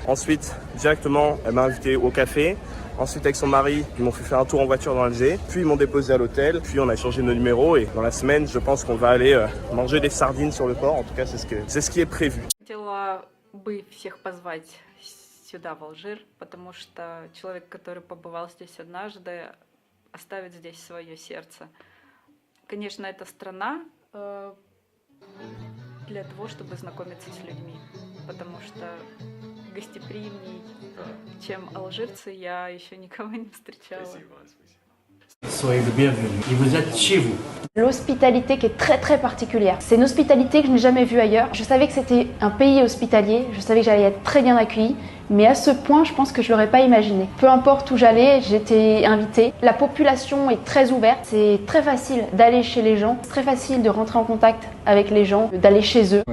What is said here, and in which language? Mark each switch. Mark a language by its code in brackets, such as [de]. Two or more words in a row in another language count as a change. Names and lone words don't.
[fr] Ensuite, directement, elle m'a invité au café. Ensuite, avec son mari, ils m'ont fait faire un tour en voiture dans Alger. Puis ils m'ont déposé à l'hôtel. Puis on a échangé nos numéros. Et dans la semaine, je pense qu'on va aller manger des sardines sur le port. En tout cas, c'est ce qui est prévu. [ru] сюда, в Алжир, потому что человек, который побывал здесь однажды, оставит здесь свое сердце. Конечно, это страна для того, чтобы знакомиться с людьми, потому что гостеприимней, чем алжирцы, я еще никого не встречала. [fr] Soyez le bienvenu. Et vous êtes chez vous. L'hospitalité qui est très très particulière. C'est une hospitalité que je n'ai jamais vue ailleurs. Je savais que c'était un pays hospitalier, je savais que j'allais être très bien accueillie, mais à ce point, je pense que je ne l'aurais pas imaginé. Peu importe où j'allais, j'étais invitée. La population est très ouverte, c'est très facile d'aller chez les gens, c'est très facile de rentrer en contact avec les gens, d'aller chez eux.